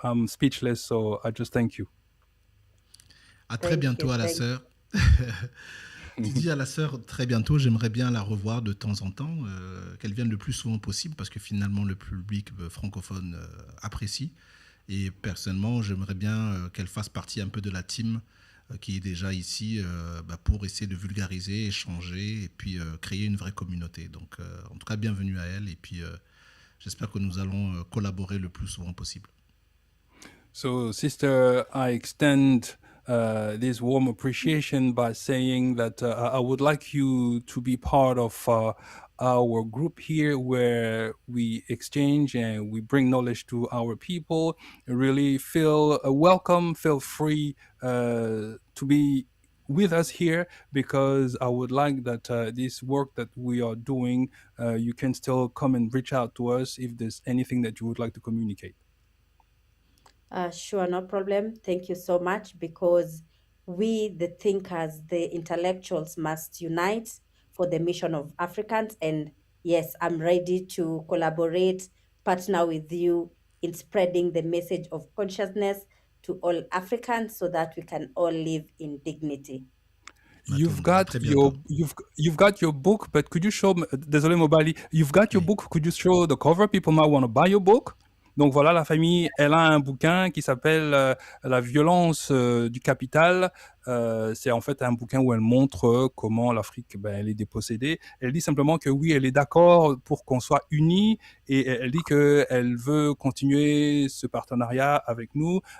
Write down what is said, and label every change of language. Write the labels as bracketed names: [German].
[English] I'm speechless, so I just thank you. [French] À très bientôt à la sœur. Tu dis à la sœur très bientôt, j'aimerais bien la revoir de temps en temps, qu'elle vienne le plus souvent possible parce que finalement le public francophone apprécie. Et personnellement, j'aimerais bien qu'elle fasse partie un peu de la team qui est déjà ici pour essayer de vulgariser, échanger et puis créer une vraie communauté. Donc en tout cas, bienvenue à elle et puis j'espère que nous allons collaborer le plus souvent possible. [English] So, sister, I extend this warm appreciation by saying that I would like you to be part of our group here where we exchange and we bring knowledge to our people. Really feel welcome, feel free to be with us here, because I would like that this work that we are doing, you can still come and reach out to us if there's anything that you would like to communicate. Sure, no problem. Thank you so much, because we, the thinkers, the intellectuals, must unite for the mission of Africans. And yes, I'm ready to collaborate, partner with you in spreading the message of consciousness to all Africans so that we can all live in dignity. You've [French] À [English] got [French] très bientôt. [English] you've got your book, but could you show désolé Mobali, you've got your [French] Oui. [English] book, could you show the cover? People might want to buy your book. [French] Donc voilà, la famille, elle a un bouquin qui s'appelle La violence du capital. C'est en fait un bouquin où elle montre comment l'Afrique, elle est dépossédée. Elle dit simplement que oui, elle est d'accord pour qu'on soit unis et elle dit qu'elle veut continuer ce partenariat avec nous.